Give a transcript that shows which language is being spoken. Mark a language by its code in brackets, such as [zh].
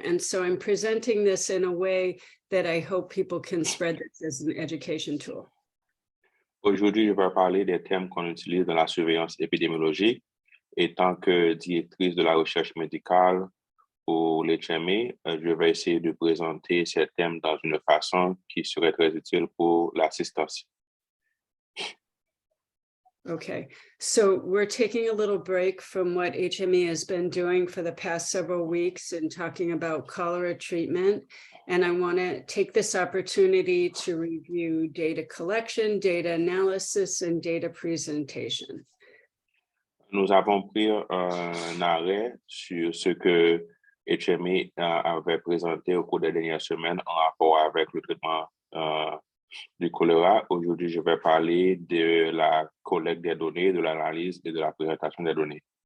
[en] And so I'm presenting this in a way that I hope people can spread this as an education tool. [fr] Aujourd'hui, je vais parler des termes qu'on utilise dans la surveillance épidémiologique. Et tant que directrice de la recherche médicale pour l'HME, je vais essayer de présenter ces thèmes dans une façon qui serait très utile pour l'assistance. [en] Okay, so we're taking a little break from what HME has been doing for the past several weeks and talking about cholera treatment. And I want to take this opportunity to review data collection, data analysis, and data presentation. [fr] Nous avons pris un arrêt sur ce que HME avait présenté au cours des dernières semaines en rapport avec le traitement du choléra. Aujourd'hui, je vais parler de la collecte des données, de l'analyse et de la présentation des données.